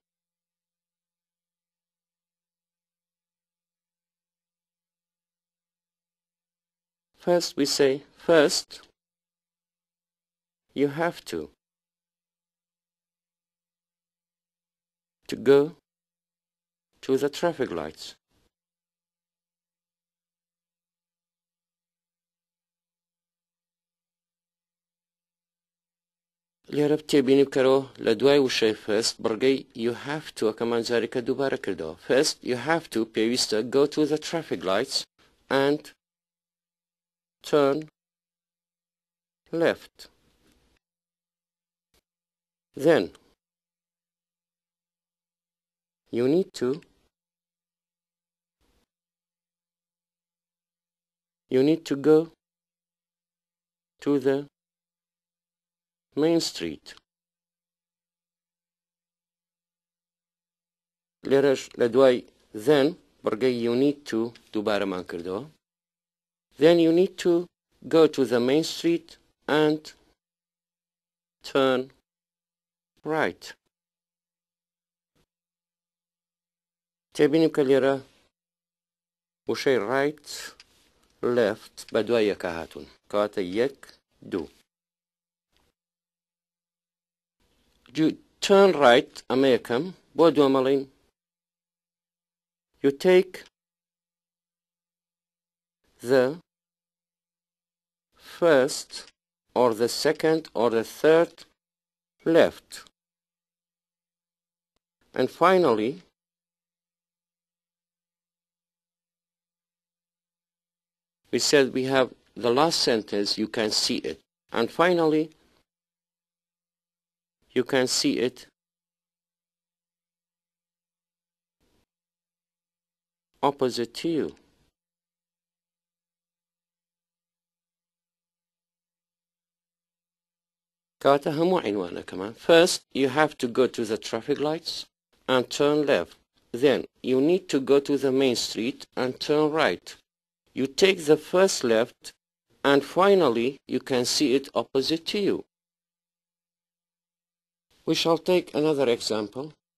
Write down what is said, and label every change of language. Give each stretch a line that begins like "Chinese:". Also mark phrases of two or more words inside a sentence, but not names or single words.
English: First we say, first you have to go to the traffic lights.
Central Kurdish: لێرە تێبینی بکەرەوە لە دوای وشەی first بڕگەی
English: you have to
Central Kurdish: ئەکەمان جارێکە دووبارە کردەوە.
English: First you have to پێویستە go to the traffic lights and turn left. Then you need to go to the Main Street.
Central Kurdish: لێرەش لە دوای then بڕگەی
English: you need to
Central Kurdish: دووبارەمان کردەوە.
English: Then you need to go to the Main Street and turn right.
Central Kurdish: تێبینیم کە لێرە وشەی
English: right left
Central Kurdish: بە دوای یەکە هاتوون کەواتە یەک دوو.
English: Turn right
Central Kurdish: ئەمە یەکەم بۆ دووەمەڵین
English: you take the first or the second or the third left, and finally we said we have the last sentence you can see it, and finally you can see it opposite to you.
Central Kurdish: كاتا همو عنوانه كمان.
English: First you have to go to the traffic lights and turn left. Then you need to go to the main street and turn right. You take the first left and finally you can see it opposite to you. We shall take another example.